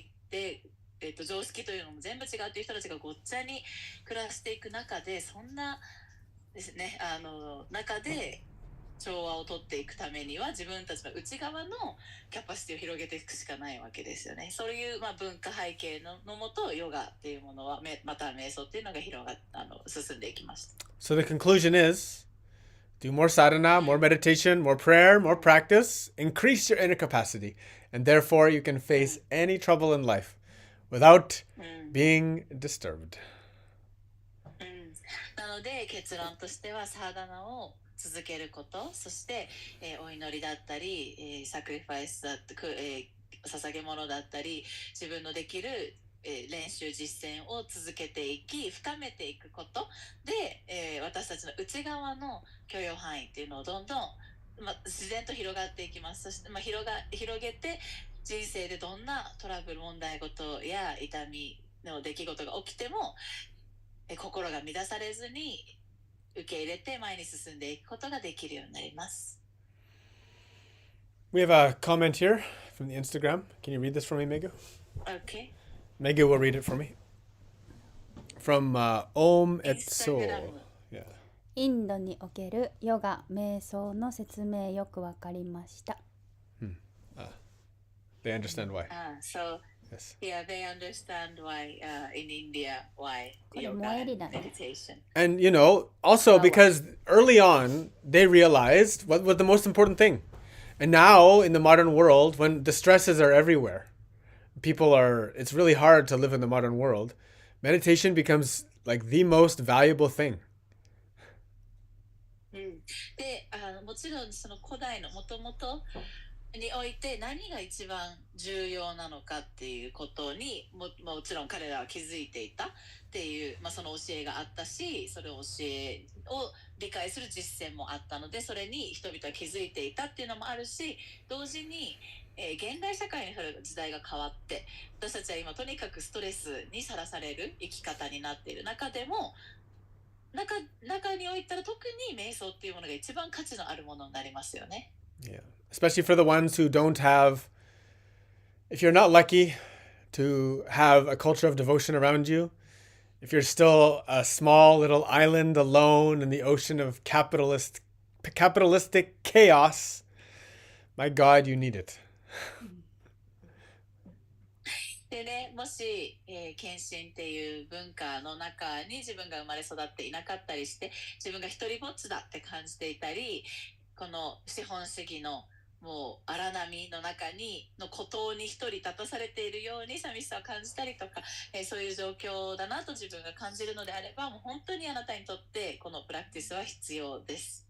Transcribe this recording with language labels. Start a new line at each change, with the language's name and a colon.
Japanese: で、常識というのも全部違うという人たちがごっちゃに暮らしていく中でそんなですね中で調和をとっていくためには自分たちの内側のキャパシティを広げていくしかないわけですよね。そういう、文化背景のもとヨガっていうものはまた瞑想っていうのが進んでいきました。
English: So the conclusion is, do more sadhana, more meditation, more prayer, more practice, increase your inner capacity, and therefore you can face any trouble in life without being disturbed.
Japanese: なので結論としてはサーダナを続けること、そして、お祈りだったり、サクリファイスだったり、捧げ物だったり自分のできる、練習実践を続けていき深めていくことで、私たちの内側の許容範囲っていうのをどんどん、自然と広がっていきます。そして、広げて人生でどんなトラブル問題事や痛みの出来事が起きても心が乱されずに受け入れて前に進んでいくことができるようになります。
English: We have a comment here from the Instagram. Can you read this for me, Megu? Okay. Megu will read it for me. From Om et So. Instagram. Yeah.
Japanese: インドにおけるヨガ、瞑想の説明よくわかりました。
English: They understand why. So Yes. yeah, they understand why in India why
Japanese: これ
English: yoga 萌え and りだね。 meditation. And also because early on they realized what was the most important thing. And now in the modern world, when the stresses are everywhere, it's really hard to live in the modern world. Meditation becomes like the most valuable thing.
Japanese: で、もちろんその古代のもともとにおいて何が一番重要なのかっていうことに もちろん彼らは気づいていたっていう、その教えがあったし、それを教えを理解する実践もあったので、それに人々は気づいていたっていうのもあるし、同時に、現代社会に時代が変わって、私たちは今とにかくストレスにさらされる生き方になっている中でも、中においたら特に瞑想っていうものが一番価値のあるものになりますよね。
English: Yeah. Especially for the ones who don't have, if you're not lucky to have a culture of devotion around you, if you're still a small little island alone in the ocean of capitalistic chaos, my God, you need it.
Japanese: でね、もし、献身っていう文化の中に自分が生まれ育っていなかったりして、自分が一人ぼっちだって感じていたり、この資本主義のもう荒波の中の孤島に一人立たされているように寂しさを感じたりとか、そういう状況だなと自分が感じるのであれば、もう本当にあなたにとってこのプラクティスは必要です。